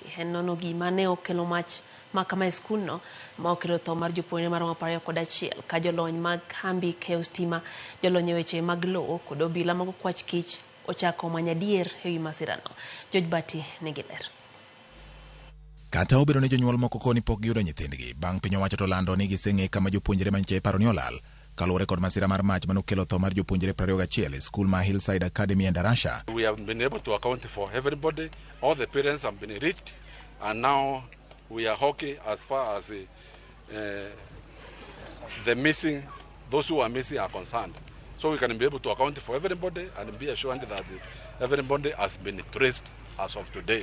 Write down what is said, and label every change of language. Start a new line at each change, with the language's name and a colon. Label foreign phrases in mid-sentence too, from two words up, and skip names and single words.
Luo (Kenya and Tanzania): En nono gima ne okelo mach makama e skul no ma okelo tho mar jopuonjre maromo 21 ka jolony mag kambi keyo stima, jolony weche mag lowo kod obila mag kwach kich ochako manyadier e wi masirano. George Bati negiler. Kata obedo ne jonyuol moko koni pok giyudo nyithindgi bang' piny owacho to lando ni giseng'e kama jopuonjre manche paro ni olal, Kaluwore kod masira mar mach manokelo tho mar jopuonjre 21 e skul ma Hillside Academy e Ndarasha.
English: We have been able to account for everybody. All the parents have been reached, and now we are okay as far as the missing, those who are missing are concerned. So we can be able to account for everybody and be assured that everybody has been traced as of today.